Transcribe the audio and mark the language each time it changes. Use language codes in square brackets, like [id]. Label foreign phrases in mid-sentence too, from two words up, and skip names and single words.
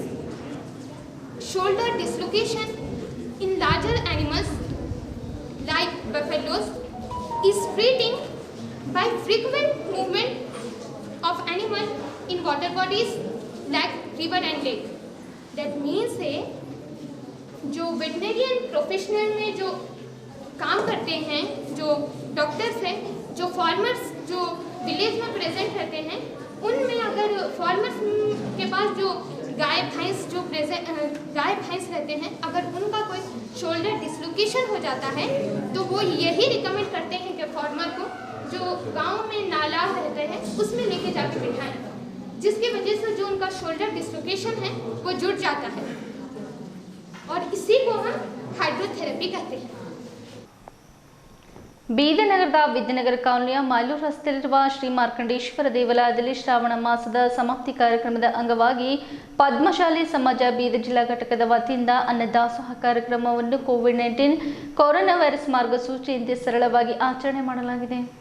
[en] Shoulder dislocation in larger animals like buffaloes is treating by frequent movement of animal in water bodies like river and lake. that means [hi] है जो [en] veterinarian professional [hi] में जो काम करते हैं, जो डॉक्टर्स हैं, जो फार्मर्स जो विलेज में प्रेजेंट रहते हैं, उनमें अगर फार्मर्स के पास जो गाय भैंस रहते हैं, अगर उनका कोई [en] shoulder dislocation [hi] हो जाता है तो वो यही रिकमेंड करते हैं कि फार्मर को जो गांव में नाला रहते हैं उसमें लेके जाके बिठाएं, जिसकी वजह से जो उनका [en] shoulder dislocation [hi] है वो जुड़ जाता है और इसी को हम हाइड्रोथेरेपी कहते हैं। [kn] ಬೀದರ್ ನಗರದ ವಿದ್ಯಾನಗರ ಕಾಲೋನಿಯ ಮಾಲೂರು ರಸ್ತೆಯಲ್ಲಿರುವ ಶ್ರೀ ಮಾರ್ಕಂಡೇಶ್ವರ ದೇವಾಲಯದಲ್ಲಿ ಶ್ರಾವಣ ಮಾಸದ ಸಮಾಪ್ತಿ ಕಾರ್ಯಕ್ರಮದ ಅಂಗವಾಗಿ ಪದ್ಮಶಾಲಿ ಸಮಾಜ ಬೀದರ್ ಜಿಲ್ಲಾ ಘಟಕದ ವತಿಯಿಂದ ಅನ್ನದಾಸೋಹ ಕಾರ್ಯಕ್ರಮವನ್ನು ಕೋವಿಡ್-19 ಕೊರೋನಾ ವೈರಸ್ ಮಾರ್ಗಸೂಚಿಯಂತೆ ಸರಳವಾಗಿ ಆಚರಣೆ ಮಾಡಲಾಗಿದೆ.